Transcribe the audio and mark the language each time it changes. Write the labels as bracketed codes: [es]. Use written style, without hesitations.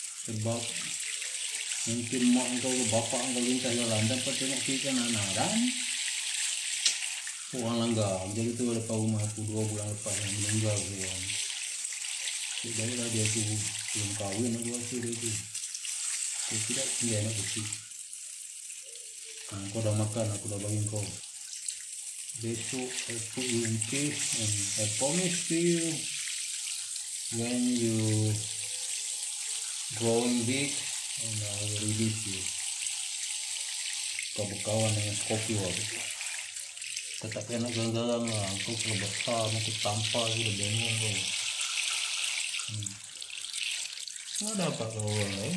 [ms] Sebab mungkin mak kau ke bapak kau lintas jalan dapat tengok kiri kanan dan orang langgar. Jadi tu lepas rumah aku 2 bulan lepas yang meninggal orang. Baiklah dia tu belum kahwin aku rasa dia tu. Dia tidak dia anak kecil. Kau dah makan, aku dah bagi kau. [en] Besok I put you in case and I promise to you when you growing big and I will release you. [ms] Kau berkawan dengan Scorpio aku. Tetap enak garang-garang lah. Kau kalau besar aku tampar je dah bengong kau. Nggak dapat kau orang lain.